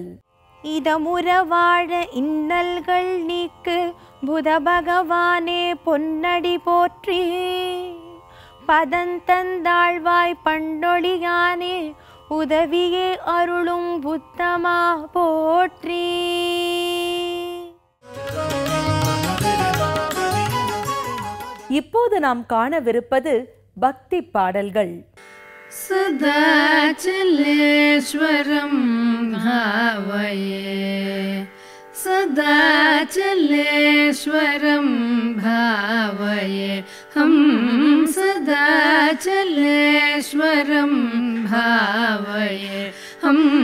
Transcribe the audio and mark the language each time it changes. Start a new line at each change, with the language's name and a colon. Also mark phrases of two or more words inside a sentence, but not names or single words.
Tamil: இதமுற வாழ இன்னல்கள் நீக்கு புத பகவானே பொன்னடி போற்றி, பதந்தந்தாழ்வாய் பண்டொழியானே உதவியே அருளும் புத்தமா போற்றி. இப்போது நாம் காணவிருப்பது பக்தி பாடல்கள்.
Sanskrit: सदाचलेश्वरं भावये, सदाचलेश्वरं भावये, हम सदाचलेश्वरं भावये, हम